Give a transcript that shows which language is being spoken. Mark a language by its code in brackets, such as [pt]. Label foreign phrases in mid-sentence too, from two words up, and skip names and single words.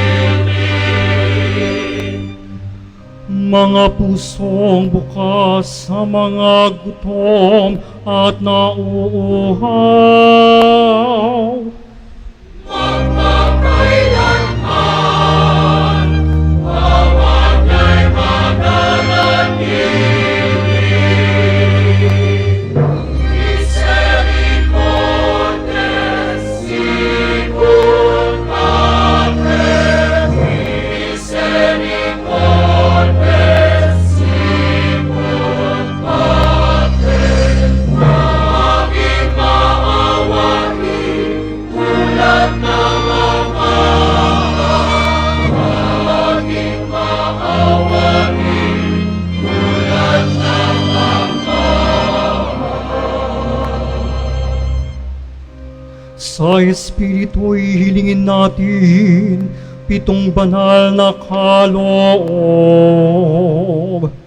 [tl] Mga pusong bukas sa mga gutom at nauuhaw. Magpakailanman, awan ay mananatili. [la] Misericordes sicut Pater, misericordes sicut Pater. [tl] Maging maawain tulad ng Ama. Maging maawain tulad ng Ama. Sa Espiritu'y hilingin natin pitong banal na kaloob.